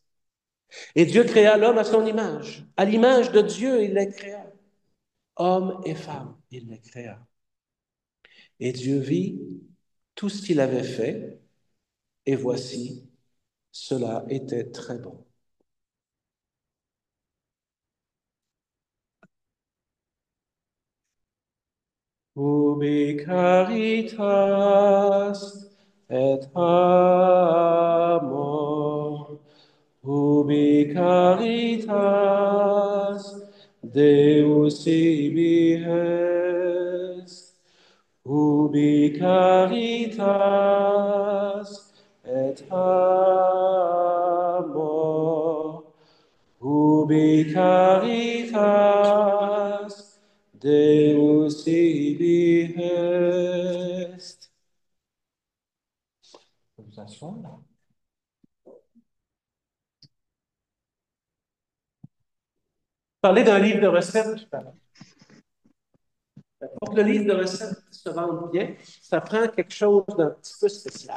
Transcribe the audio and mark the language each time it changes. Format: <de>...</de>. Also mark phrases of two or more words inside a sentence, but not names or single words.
<fr>Et Dieu créa l'homme à son image. À l'image de Dieu, il les créa. Hommes et femmes, il les créa. Et Dieu vit tout ce qu'il avait fait, et voici, cela était très bon.</fr> <la>Ubi caritas et amor, ubi caritas Deus ibi est, ubi caritas et amor, ubi caritas Deus ibi est.</la> <fr>Vous asseoir là. Parler d'un livre de recettes. Pour que le livre de recettes se vende bien, ça prend quelque chose d'un petit peu spécial.</fr>